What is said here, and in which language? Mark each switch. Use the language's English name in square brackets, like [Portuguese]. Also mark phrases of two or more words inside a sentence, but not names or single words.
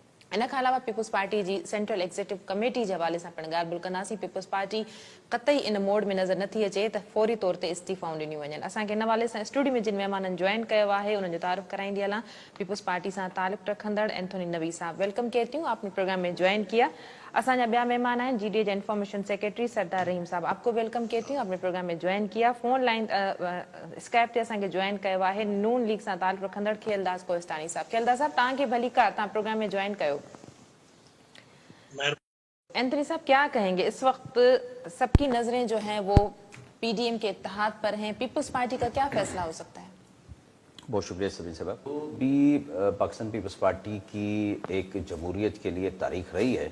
[Sindhi] इन खां अलावा पीपल्स पार्टी जी सेंट्रल एग्जीक्यूटिव कमेटी जे हवाले सां पिण ॻाल्हि ॿोल कंदासीं। पीपल्स पार्टी कतई इन मोड में नज़र नथी अचे त फौरी तौर ते इस्तीफ़ाऊं ॾिनियूं वञनि। असांखे इन हवाले सां स्टूडियो में जिन महिमाननि ज्वाइन कयो आहे उन्हनि जो तारुफ़ कराईंदी हलां। पीपल्स पार्टी सां ताल्लुक़ रखंदड़ एंथोनी नवी साहब, [Urdu] ویلکم کہتی ہوں، آپ نے پروگرام میں جوائن کیا. [Sindhi] असांजा ॿिया महिमान आहिनि जीडीए जा इंफॉर्मेशन सेक्रेटरी सरदार रहीम साहब, [Urdu] آپ کو ویلکم کہتی ہوں، آپ نے پروگرام میں جوائن کیا. [Sindhi] फोन लाइन स्काइप ते असांखे ज्वाइन कयो आहे नून लीग सां ताल्लुक़ रखंदड़ खेलदास कोहिस्तानी साहब। खेलदास साहब तव्हांखे भलीकार, तव्हां प्रोग्राम में ज्वाइन कयो। [Urdu] انتھونی صاحب کیا کہیں گے، اس وقت سب کی نظریں جو ہیں وہ پی ڈی ایم کے اتحاد پر ہیں، پیپلز پارٹی کا کیا فیصلہ ہو سکتا ہے? بہت شکریہ سبھی صاحب. بھی پاکستان پیپلز پارٹی کی ایک جمہوریت کے لیے تاریخ رہی ہے.